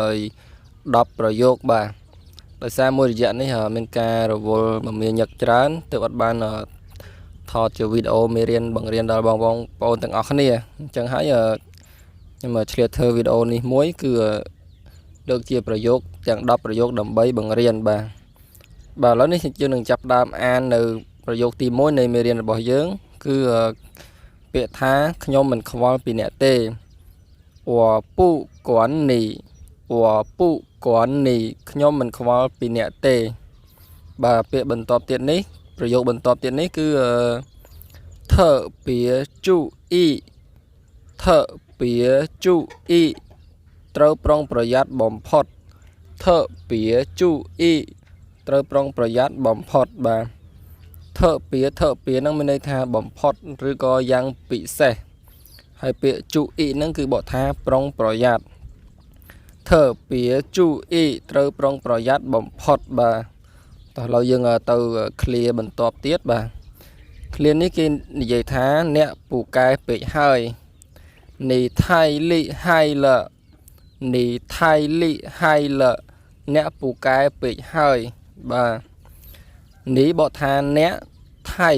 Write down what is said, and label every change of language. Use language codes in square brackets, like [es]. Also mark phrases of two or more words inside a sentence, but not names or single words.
[km] 10 ប្រយោគបាទដោយសារមួយរយៈនេះមានការរវល់មមាញឹកច្រើនទើបអត់បានថតជាវីដេអូមេរៀនបង្រៀនដល់បងប្អូនទាំងអស់គ្នាអញ្ចឹងហើយខ្ញុំឆ្លៀតធ្វើវីដេអូនេះមួយគឺលើកជាប្រយោគទាំង10ប្រយោគដើម្បីបង្រៀនបាទឥឡូវនេះយើងនឹងចាប់ផ្ដើមអាននៅប្រយោគទី1នៃមេ រៀនរបស់យើងគឺពាក្យថាខ្ញុំមិនខ្វល់ពីអ្នកទេ [zh] 我不管你我不管你 [km] ខ្ញុំមិនខ្វល់ពីអ្នកទេបាទពាក្យបន្ទាប់ទៀតនេះប្រយោគបន្ទាប់ទៀតនេះគឺ [zh] 特别注意特别注意 [km] ត្រូវប្រុងប្រយ័ត្នបំផុត [zh] 特别注意 [km] ត្រូវប្រុងប្រយ័ត្នបំផុតបាទ特别ហ្នឹងមានន័យថាបំផុតឬក៏យ៉ាងពិសេសហើយពាក្យ 注意ហ្នឹងគឺបកថាប្រុងប្រយ័ត្ន [zh] 特别注意 [km] ត្រូវប្រុងប្រយ័ត្នបំផុតបាទតោះឥឡូវយើងទៅឃ្លាបន្ទាប់ទៀតបាទឃ្លានេះគេនិយាយថាអ្នកពូកែពេកហើយនេះ [zh] 太厉害了 [km] នេះ [zh] 太厉害了 [km] អ្នកពូកែពេកហើយបាទនេះបកថាអ្នកថៃ